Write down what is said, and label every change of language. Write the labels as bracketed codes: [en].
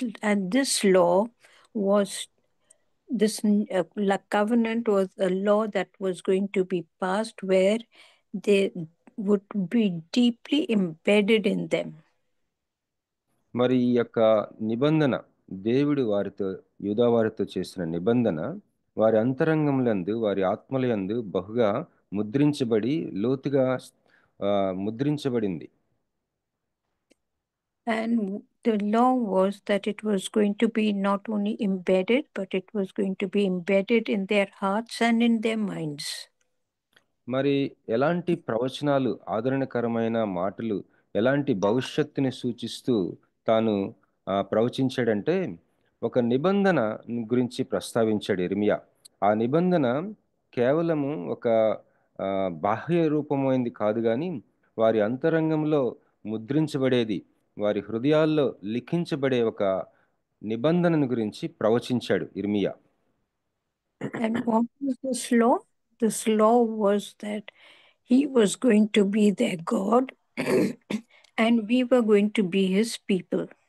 [en] And this law was this covenant was a law that was going to be passed where they would be deeply embedded in them. [te] మరి ఈ యొక్క నిబంధన, దేవుడు యూదా వారితో చేసిన నిబంధన వారి అంతరంగములందు, వారి ఆత్మలయందు బహుగా ముద్రించబడి లోతుగా ముద్రించబడింది. [en] And the law was that it was going to be not only embedded, but it was going to be embedded in their hearts and in their minds. [te] మరి ఎలాంటి ప్రవచనాలు, ఆదరణకరమైన మాటలు, ఎలాంటి భవిష్యత్తుని సూచిస్తూ తాను ప్రవచించాడంటే ఒక నిబంధన గురించి ప్రస్తావించాడు ఇర్మియా. ఆ నిబంధన కేవలము ఒక బాహ్య రూపమైంది కాదు, కానీ వారి అంతరంగంలో ముద్రించబడేది, వారి హృదయాల్లో లిఖించబడే ఒక నిబంధనను గురించి ప్రవచించాడు ఇర్మియా. [en] And what was this law? This law was that he was going to be their God and we were going to be his people.